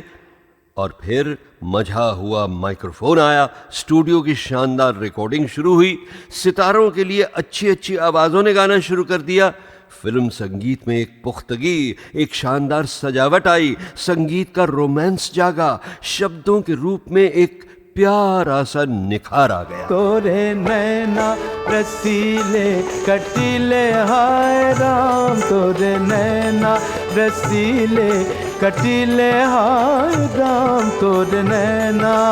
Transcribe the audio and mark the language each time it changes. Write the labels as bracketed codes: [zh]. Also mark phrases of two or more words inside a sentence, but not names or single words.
[hi] और फिर मझा हुआ माइक्रोफोन आया, स्टूडियो की शानदार रिकॉर्डिंग शुरू हुई, सितारों के लिए अच्छी अच्छी आवाज़ों ने गाना शुरू कर दिया। फिल्म संगीत में एक पुख्तगी, एक शानदार सजावट आई, संगीत का रोमांस जागा, शब्दों के रूप में एक प्यारा सा निखार आ गया। तोरे नैना रसीले कटीले हाय राम, तोरे नैना रसीले कटीले हाय राम, तोरे नैना